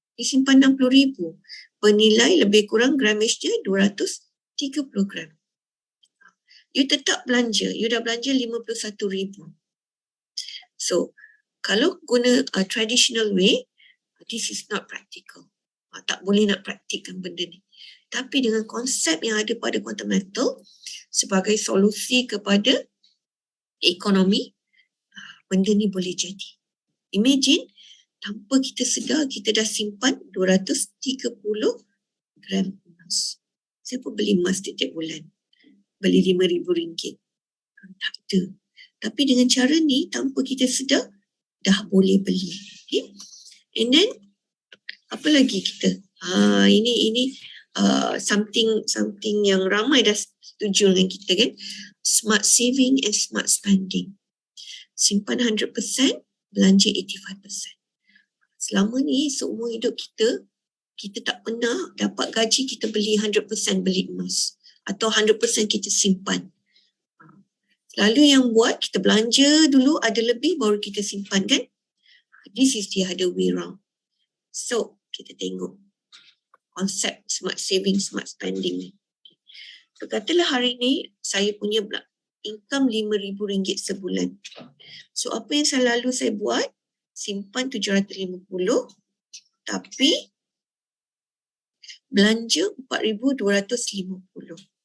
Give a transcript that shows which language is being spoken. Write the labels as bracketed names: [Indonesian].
[Malay] You simpan 60,000. Bernilai lebih kurang gramage dia 230 gram. You tetap belanja. You dah belanja 51,000. [English] So, [Malay] kalau guna [English] traditional way, this is not practical. [Malay] Tak boleh nak praktikkan benda ni. Tapi dengan konsep yang ada pada quantum metal sebagai solusi kepada ekonomi, benda ni boleh jadi. Imagine, tanpa kita sedar, kita dah simpan 230 gram emas. Siapa beli emas setiap bulan? Beli RM5,000? Tak ada. Tapi dengan cara ni, tanpa kita sedar, dah boleh beli. Okay? [English] And then, [Malay] apa lagi kita? Ini something yang ramai dah setuju dengan kita kan. [English] Smart saving and smart spending. [Malay] Simpan 100%, belanja 85%. selama ni seumur hidup kita, kita tak pernah dapat gaji kita beli 100% beli emas atau 100% kita simpan. Selalu yang buat kita belanja dulu ada lebih baru kita simpan kan? [English] This is the other way round. [Malay] So, kita tengok konsep smart saving, smart spending ni. So, katalah hari ni saya punya income RM5,000 sebulan. So, apa yang selalu saya buat? Simpan 750 tapi belanja 4,250.